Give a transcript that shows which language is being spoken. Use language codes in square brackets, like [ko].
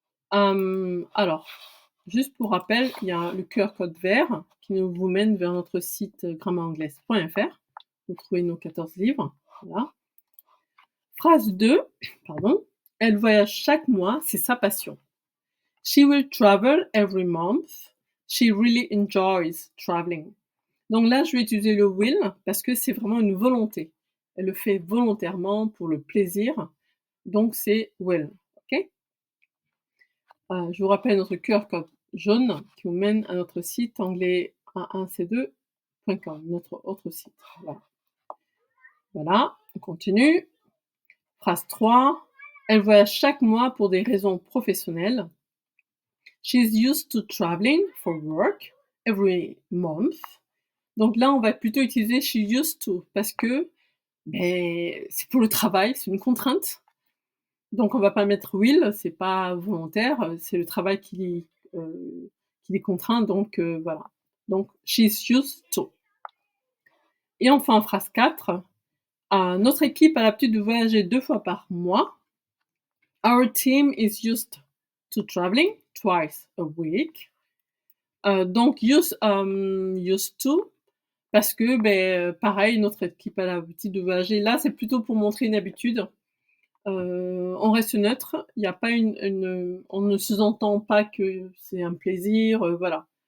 [fr] Alors, juste pour rappel, il y a le QR code vert qui vous mène vers notre site grammairanglaise.fr. Vous trouvez nos 14 livres. Voilà. Phrase 2, pardon. Elle voyage chaque mois, c'est sa passion. [en] She will travel every month. She really enjoys traveling. [fr] Donc là, je vais utiliser le will parce que c'est vraiment une volonté. Elle le fait volontairement pour le plaisir. Donc c'est will. OK? Je vous rappelle notre QR code jaune qui vous mène à notre site anglais a1c2.com, notre autre site. Voilà. Voilà, on continue. Phrase 3. Elle voyage chaque mois pour des raisons professionnelles. [en] She's used to traveling for work every month. [fr] Donc là, on va plutôt utiliser [en] she used to [fr] parce que c'est pour le travail, c'est une contrainte. Donc on va pas mettre will, c'est pas volontaire, c'est le travail qui les contraint, donc voilà. Donc [en] she's used to. [fr] Et enfin, phrase 4, notre équipe a l'habitude de voyager 2 fois par mois. [en] Our team is used to traveling twice a week. [fr] Donc used to parce que, pareil, notre équipe a l'habitude de voyager. Là, c'est plutôt pour montrer une habitude. On reste neutre, il y a pas on ne sous-entend pas que c'est un plaisir, voilà.